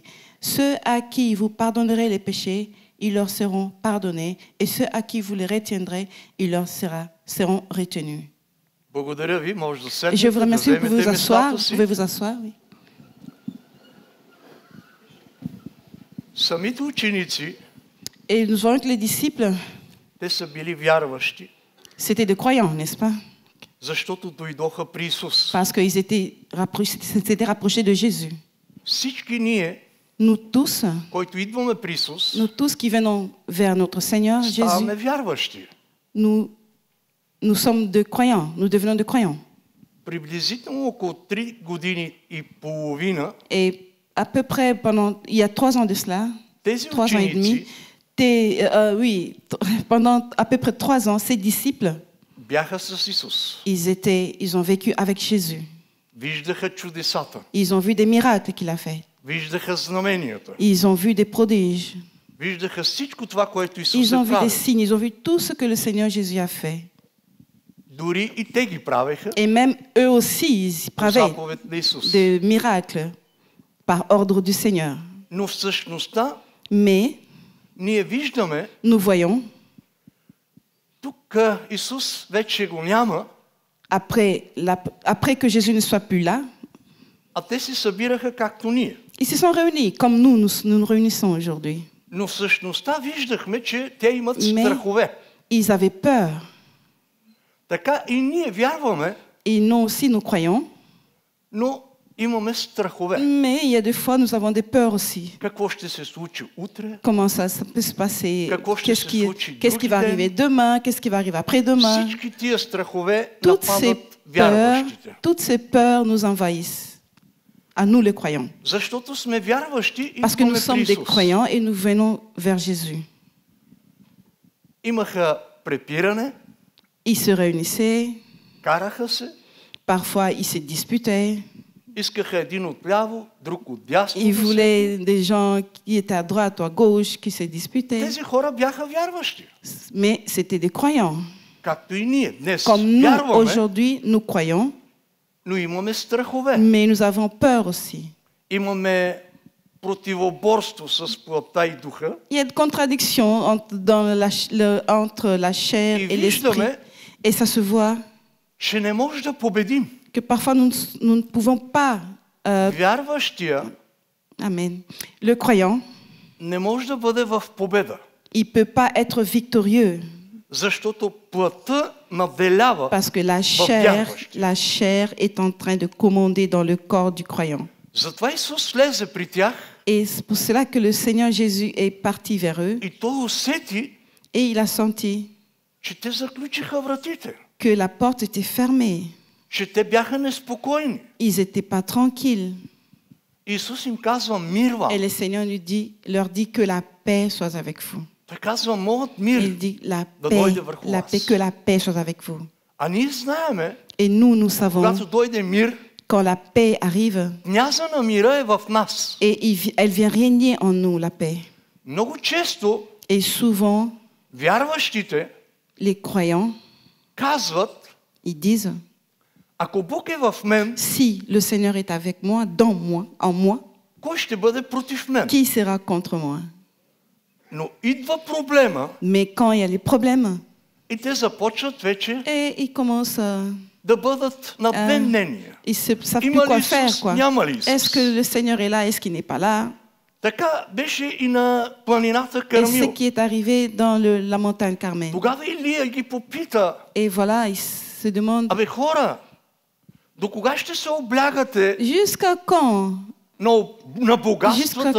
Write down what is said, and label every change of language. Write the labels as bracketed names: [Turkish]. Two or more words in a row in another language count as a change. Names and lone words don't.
[French] Ceux à qui vous pardonnerez les péchés, ils leur seront pardonnés. Et ceux à qui vous les retiendrez, ils leur seront retenus. [Bulgarian] Благодаря ви, може да [French] Et [Bulgarian] седнете, [French] je vous [Bulgarian] да [French] remercie, vous pouvez [Bulgarian] вземете [French] vous asseoir. [Bulgarian] местата [French] Vous [Bulgarian] си. [French] pouvez vous asseoir, oui. [Bulgarian] Самите ученици, [French] Et nous voyons que les disciples, [Bulgarian] те са били вярващи, [French] c'était des croyants, n'est-ce pas? [Bulgarian] защото дойдоха при Исус. [French] Parce qu'ils s'étaient rapprochés de Jésus. [Bulgarian] Всички ние, [French] Nous tous, [Bulgarian] които идваме при Исус, [French] nous tous qui venons vers notre Seigneur Jésus, [Bulgarian] ставаме вярващи. [French] nous sommes de croyants, nous devenons de croyants. [Bulgarian] Приблизително около 3 години и половина [French] Et à peu près il y a 3 ans de cela, [Bulgarian] тези [French] 3 ans et demi, [Bulgarian] ученици [French] pendant à peu près 3 ans, ces disciples, [Bulgarian] бяха с Исус. [French] ils ont vécu avec Jésus. [Bulgarian] Виждаха чудесата, [French] Ils ont vu des miracles qu'il a fait. [Bulgarian] виждаха знаменията, [French] Ils ont vu des prodiges. [Bulgarian] виждаха всичко това, което Исус [French] Ils ont [Bulgarian] е [French] vu des [Bulgarian] правил. [French] signes, ils ont vu tout ce que le Seigneur Jésus a fait. [Bulgarian] Дори и те ги правеха [French] Et même eux aussi, ils [Bulgarian] по [French] prévaient [Bulgarian] заповед на Исус. [French] des miracles par ordre du Seigneur. [Bulgarian] Но всъщността [French] Mais [Bulgarian] ние виждаме [French] nous voyons [Bulgarian] тук Исус вече го няма, [French] après que Jésus ne soit plus là, [Bulgarian] а те се събираха както ние. [French] ils se sont réunis comme nous nous réunissons aujourd'hui. [Bulgarian] Но в същността виждахме, че те имат [French] Mais [Bulgarian] страхове. [French] ils avaient peur. [Bulgarian] Така и ние вярваме, [French] Et nous aussi, nous croyons. [Bulgarian] но имаме страхове. [French] Mais il y a des fois, nous avons des peurs aussi. [Bulgarian] Какво ще се случи утре? [French] Comment ça peut se passer? [Bulgarian] Какво ще се случи [French] Qu'est-ce qui va [Bulgarian] други [French] arriver [Bulgarian] ден? [French] demain? Qu'est-ce qui va arriver après-demain? [Bulgarian] Всички тия страхове [French] Toutes ces [Bulgarian] нападат вярващите. [French] peurs nous envahissent. À nous les croyants. [Bulgarian] Защото сме вярващи и [French] Parce que nous [Bulgarian] идваме [French] sommes [Bulgarian] при [French] des [Bulgarian] Исус. [French] croyants et nous venons vers Jésus. [Bulgarian] Имаха препиране, [French] Ils se réunissaient. [Bulgarian] караха се, [French] Parfois, ils se disputaient. [Bulgarian] искаха един отляво, друг отдясно. [French] Ils [Bulgarian] да се- [French] voulaient des gens qui étaient à droite ou à gauche, qui se disputaient. [Bulgarian] Тези хора бяха вярващи, [French] Mais c'était des croyants. [Bulgarian] както и ние. Днес [French] Comme nous, [Bulgarian] вярваме, [French] aujourd'hui, nous croyons, [Bulgarian] но имаме страхове. [French] mais nous avons peur aussi. [Bulgarian] Имаме противоборство с плътта и духа. [French] Il y a une contradiction entre la chair [Bulgarian] И [French] et l'esprit. [Bulgarian] виждаме, [French] Et ça se voit [Bulgarian] че не може да победим. [French] que parfois nous ne pouvons pas. [Bulgarian] Вярващия [French] Amen. Le croyant, [Bulgarian] не може да бъде в победа, [French] il ne peut pas être victorieux [Bulgarian] защото плътта наделява. [French] parce que [Bulgarian] вярващия. [French] la chair est en train de commander dans le corps du croyant. [Bulgarian] Затова Исус влезе при тях [French] Et c'est pour cela que le Seigneur Jésus est parti vers eux [Bulgarian] и той усети, [French] et il a senti [Bulgarian] че те заключиха вратите, [French] que la porte était fermée. [Bulgarian] че те бяха неспокойни. [French] Ils n'étaient pas tranquilles. [Bulgarian] Исус им казва мир вам. [French] Et le Seigneur leur dit que la paix soit avec vous. [Bulgarian] Той казва моят мир. [French] Il dit [Bulgarian] да дойде върху вас. [French] que la paix soit avec vous. [Bulgarian] А ние знаеме, [French] Et nous savons, [Bulgarian] когато дойде мир, [French] quand la paix arrive, [Bulgarian] княза на мира е в нас. [French] et elle vient régner en nous, la paix. [Bulgarian] Много често [French] Et souvent, [Bulgarian] вярващите [French] les croyants, [Bulgarian] казват, [French] ils disent, [Bulgarian] ако Бог е в мен, [French] si le Seigneur est avec moi, dans moi, en moi, [Bulgarian] кой ще бъде против мен? [French] qui sera contre moi? [Bulgarian] Но идва проблема [French] Mais quand il y a les problèmes, [Bulgarian] и те започват вече [French] et ils commencent [Bulgarian] да бъдат на две мнения. [French] ils ne savent plus [Bulgarian] Има [French] quoi [Bulgarian] ли [French] faire, [Bulgarian] Исус, [French] quoi. [Bulgarian] няма ли Исус? [French] Est-ce que le Seigneur est là? Est-ce qu'il n'est pas là? [Bulgarian] Така беше и на планината [French] Et ce [Bulgarian] Кармил. [French] qui est arrivé dans la montagne Carmel. [Bulgarian] Тогава Илия ги попита, [French] Et voilà, il se demande, [Bulgarian] абе хора, до кога ще се облягате [French] jusqu'à quand? [Bulgarian] на [French] Jusqu'à [Bulgarian] богатствата